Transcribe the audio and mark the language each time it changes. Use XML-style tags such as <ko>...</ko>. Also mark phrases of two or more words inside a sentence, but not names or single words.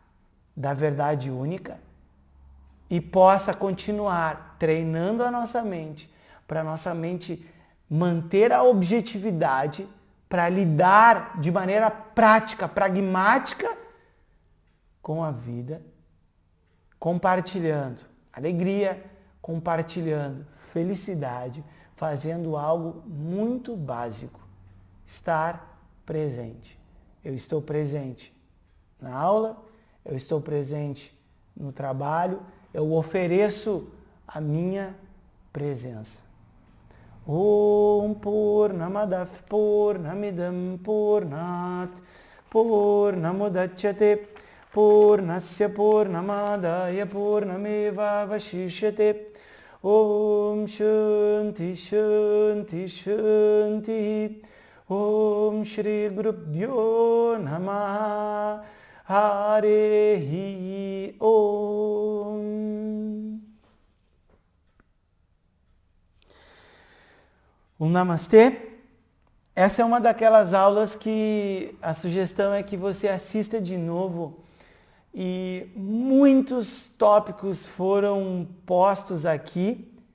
<pt>da verdade única e possa continuar treinando a nossa mente, para a nossa mente manter a objetividade, para lidar de maneira prática, pragmática com a vida, compartilhando alegria, compartilhando felicidade, fazendo algo muito básico, estar presente. Eu estou presente na aula, eu estou presente no trabalho, eu ofereço a minha presença.</pt> <sa>Om Purnamadav Purnamidam Purnat Purnamudachyate Purnasya Purnamadaya Purnameva Vashishyate. Om Shanti Shanti Shanti. Om Shri Gurubhyo Namaha. Harehi Om.</sa> <pt>Um Namastê. Essa é uma daquelas aulas que a sugestão é que você assista de novo. E muitos tópicos foram postos aqui.</pt>